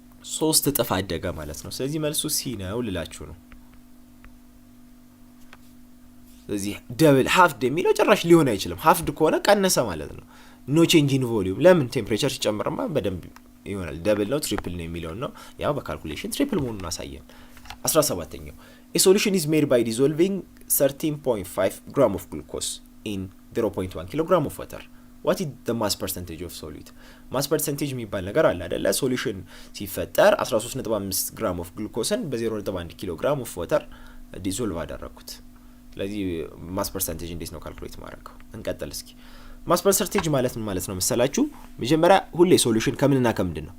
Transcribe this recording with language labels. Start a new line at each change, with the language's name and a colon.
Amharic: 3 እጥፍ አደገ ማለት ነው። ስለዚህ መልሱ ሲ ነው ልላችሁ ነው። ስለዚህ ደብል ሃፍድ የሚለው ጭራሽ ሊሆን አይችልም። ሃፍድ ከሆነ ቀነሰ ማለት ነው።
English: ኖ ቼንጅ ኢን ቮሊዩም።
Amharic: ለምን? ቴምፕሬቸር ሲጨምርማ በደንብ ይሆናል። ደብል ነው ትሪፕል ነው የሚለው ነው። ያው በካልኩሌሽን ትሪፕል መሆኑን አሳየን። 17ኛው
English: a solution is made by dissolving 13.5 gram of glucose in 0.1 kilogram of water. What is the mass percentage of solute?
Amharic: mass percentage የሚባል ነገር አለ አይደለ? ሶሉሽን ሲፈጠር 13.5 ግራም ኦፍ ግሉኮስን በ0.1 ኪሎግራም ኦፍ ዋተር ዲዞልቭ አደረኩት። ስለዚህ ማስ ፐርሰንቴጅ እንዴት ነው ካልኩሌት ማድረገው? እንቀጥል እስኪ። ማስ ፐርሰንቴጅ ማለት ምን ማለት ነው መሰላችሁ? መጀመሪያ ሁሌ ሶሉሽን ከምንና ከምንድን ነው?